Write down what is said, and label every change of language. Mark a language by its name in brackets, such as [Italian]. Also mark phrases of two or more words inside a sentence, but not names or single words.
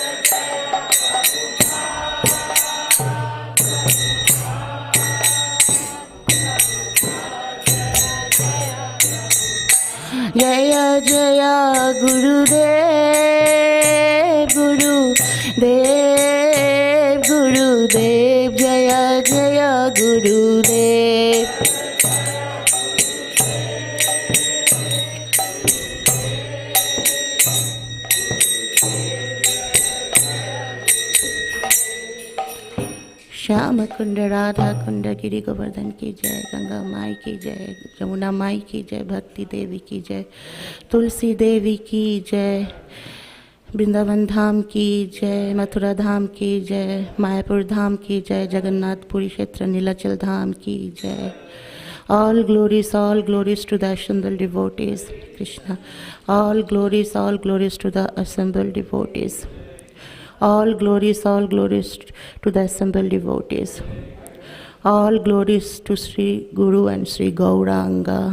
[Hindi] जय जय गुरुदेव, गुरुदेव, गुरुदेव, जय जय गुरुदेव. श्याम कुंड राधा कुंड गिरि गोवर्धन की जय, गंगा माई की जय, यमुना माई की जय, भक्ति देवी की जय, तुलसी देवी की जय, वृंदावन धाम की जय, मथुरा धाम की जय, मायापुर धाम की जय, जगन्नाथपुरी क्षेत्र नीलाचल धाम की जय. [English] All glories to the assembled devotees, Krishna. All glories to the assembled devotees. All glories to the assembled devotees. All glories to Sri Guru and Sri Gauranga.